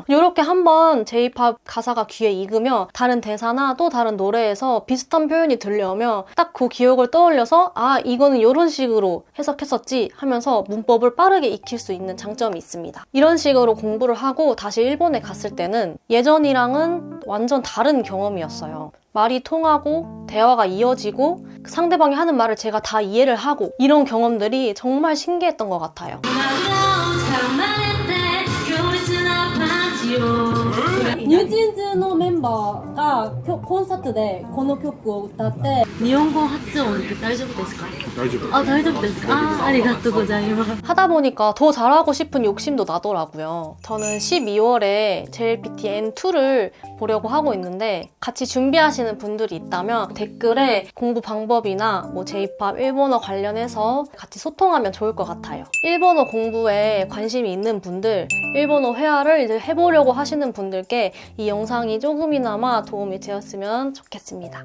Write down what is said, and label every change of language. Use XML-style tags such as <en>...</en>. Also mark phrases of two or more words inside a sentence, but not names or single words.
<ko>이렇게 한번 J-POP 가사가 귀에 익으면 다른 대사나 또 다른 노래에서 비슷한 표현이 들려오면 딱 그 기억을 떠올려서 아 이거는 이런 식으로 해석했었지 하면서 문법을 빠르게 익힐 수 있는 장점이 있습니다. 이런 식으로 공부를 하고 다시 일본에 갔을 때는 예전이랑은 완전 다른 경험이었어요. 말이 통하고 대화가 이어지고 상대방이 하는 말을 제가 다 이해를 하고 이런 경험들이 정말 신기했던 것 같아요.</ko> <ja>ニュージーンズのメンバーがコンサートでこの曲を歌って日本語発音って大丈夫ですか？大丈夫。あ、大丈夫ですか？あ、ありがとうございます。</ja> <ko>하다 보니까 더 잘하고 싶은 욕심도 나더라고요. 저는 12월에 JLPT N2를 보려고 하고 있는데 같이 준비하시는 분들이 있다면 댓글에 공부 방법이나 뭐 J-POP 일본어 관련해서 같이 소통하면 좋을 것 같아요. 일본어 공부에 관심이 있는 분들, 일본어 회화를 이제 해보려고 하시는 분들께 이 영상이 조금이나마 도움이 되었으면 좋겠습니다.</ko>